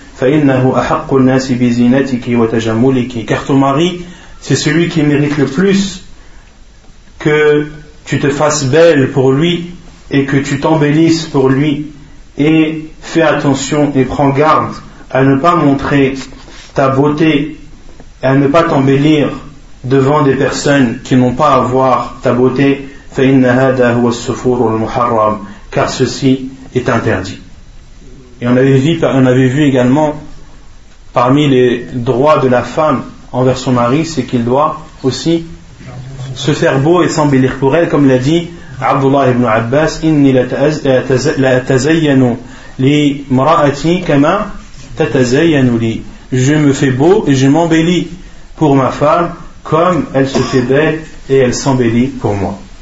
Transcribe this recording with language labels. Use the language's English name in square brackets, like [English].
[Arabic] فَإِنَّهُ أَحَقُّ النَّاسِ بِزِينَتِكِ وَتَجَمُّلِكِ, [French] car ton mari c'est celui qui mérite le plus que tu te fasses belle pour lui et que tu t'embellisses pour lui, et fais attention et prends garde à ne pas montrer ta beauté et à ne pas t'embellir devant des personnes qui n'ont pas à voir ta beauté. [Arabic] فَإِنَّ هَذَا هُوَ السُّفُورُ الْمُحَرَّمُ, [French] car ceci est interdit. Et on avait vu également parmi les droits de la femme envers son mari, c'est qu'il doit aussi se faire beau et s'embellir pour elle, comme l'a dit Abdullah ibn Abbas, [Arabic] inni la tazayyanu li mara'ati kama tatazayyanu li, [French] je me fais beau et je m'embellis pour ma femme comme elle se fait belle et elle s'embellit pour moi.